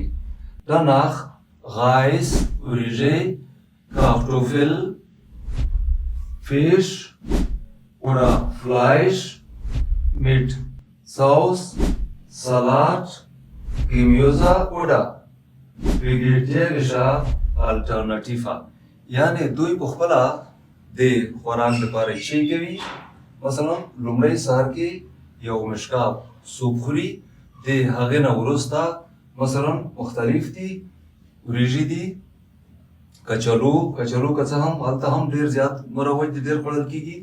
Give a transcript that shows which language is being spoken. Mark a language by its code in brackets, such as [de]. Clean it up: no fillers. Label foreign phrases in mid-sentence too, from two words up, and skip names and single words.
[de] danach Reis, وریژې، Kartoffel, Fisch oder Fleisch mit Sauce, Salat, Gemüse oder vegetarische Alternative. [ps] یعنې دوی په خپله د خوراک لپاره چای کوي. مثلا لومړی سهار کې یو مشکاب سوپ خوري، د هغې نه وروسته مثلا مختلف دي، وریژې دي، کچالو که څه هم هلته هم ډېر زیات مروج دي، ډېر خوړل کېږي.